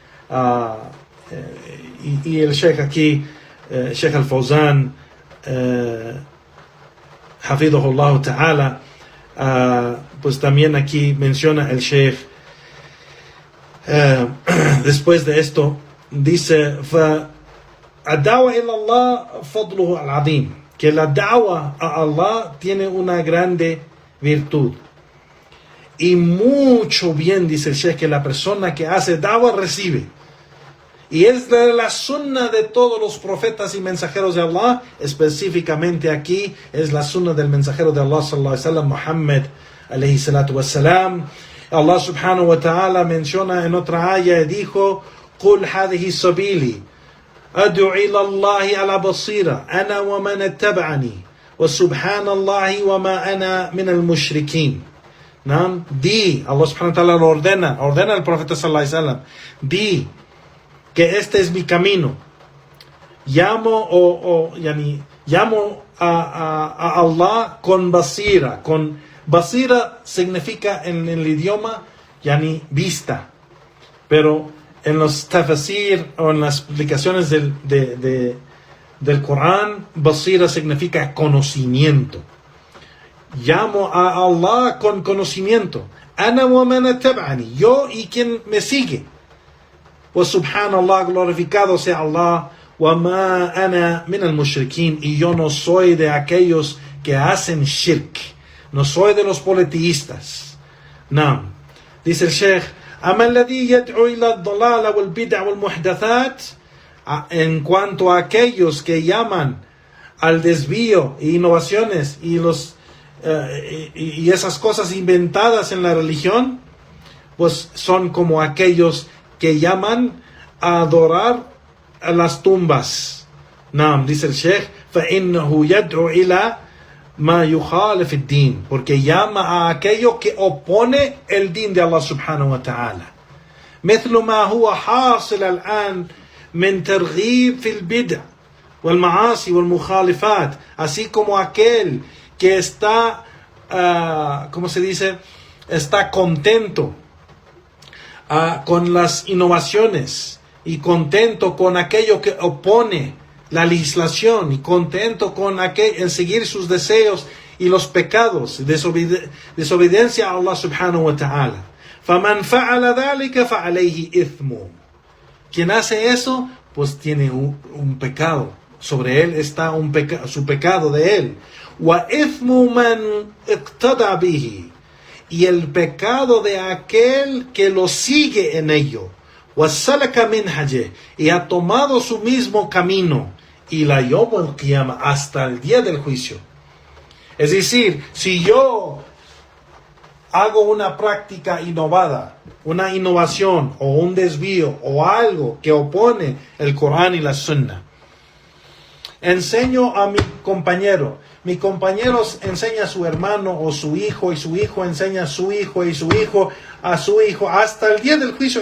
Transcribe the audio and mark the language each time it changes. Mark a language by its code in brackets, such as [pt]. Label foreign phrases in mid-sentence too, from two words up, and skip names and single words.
[es] Y el Sheikh aquí, [ar] Sheikh Al-Fawzan, حفظه الله تعالى, [es] pues también aquí menciona el Sheikh, después de esto, dice, [ar] الدعوة إلى الله فضله العظيم, [es] que la da'wa a Allah tiene una grande virtud. Y mucho bien, dice el Sheikh, que la persona que hace da'wa recibe. Y es de la sunna de todos los profetas y mensajeros de Allah, específicamente aquí es la sunna del mensajero de Allah [ar] صلى الله عليه وسلم, [es] Muhammad [ar] عليه الصلاة والسلام. [es] Allah [ar] سبحانه وتعالى [es] menciona en otra ayah y dijo, [ar] قُلْ هَذِهِ سَبِيلِي أَدْعُو إِلَى اللَّهِ عَلَى بَصِيرَةٍ أَنَا وَمَنِ اتَّبَعَنِي وَسُبْحَانَ اللَّهِ وَمَا أَنَا مِنَ الْمُشْرِكِينَ. [es] ¿No? Di, Allah [ar] سبحانه وتعالى [es] lo ordena al profeta [ar] صلى الله عليه وسلم, [es] di que este es mi camino. Llamo a Allah con basira. Con basira significa en el idioma vista. Pero en los tafsir o en las explicaciones del Corán, basira significa conocimiento. Llamo a Allah con conocimiento. [ar] أنا ومن اتبعني, [es] yo y quien me sigue. [ar] وسبحان الله, [es] glorificado sea Allah. [ar] وما أنا من المشركين, [es] y yo no soy de aquellos que hacen shirk. No soy de los politeístas. No. Dice el Sheikh, [ar] أما الذي يدعو إلى الضلالة والبدع والمحدثات, [es] en cuanto a aquellos que llaman al desvío e innovaciones y esas cosas inventadas en la religión, pues son como aquellos que llaman a adorar a las tumbas. [ar] Naam, [es] dice el Sheikh, [ar] فَإِنَّهُ يَدْعُ إِلَى مَا يُخَالِفِ الدِّينِ, [es] porque llama a aquello que opone el din de Allah [ar] سبحانه وتعالى. مثل ما هو حاصل الآن من ترغيب في البدع والمعاصي والمخالفات, [es] así como aquel que está, ¿cómo se dice? Está contento con las innovaciones y contento con aquello que opone la legislación y contento con en seguir sus deseos y los pecados, desobediencia a Allah [ar] سبحانه وتعالى. فَمَنْ فَعَلَ ذَلِكَ فَعَلَيْهِ إِثْمٌ. [es] Quien hace eso, pues tiene un pecado. Sobre él está su pecado de él. [ar] وَإِثْمُ مَنْ اقْتَدَى بِهِ. [es] Y el pecado de aquel que lo sigue en ello. [ar] وَسَلَكَ مِنْهَجِهِ. [es] Y ha tomado su mismo camino. [ar] Y إلى يوم القيامة, [es] hasta el día del juicio. Es decir, si yo hago una práctica innovada, una innovación o un desvío o algo que opone el Corán y la Sunna, enseño a mi compañero enseña a su hermano o su hijo, y su hijo enseña a su hijo, y su hijo a su hijo, hasta el día del juicio.